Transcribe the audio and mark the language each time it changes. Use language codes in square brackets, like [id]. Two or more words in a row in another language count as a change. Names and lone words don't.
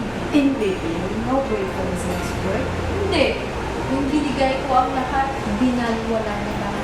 [tl] Hindi. [en] No way for this next work. [tl] Hindi. Nung binigay ko ang lahat, binalwala na lahat.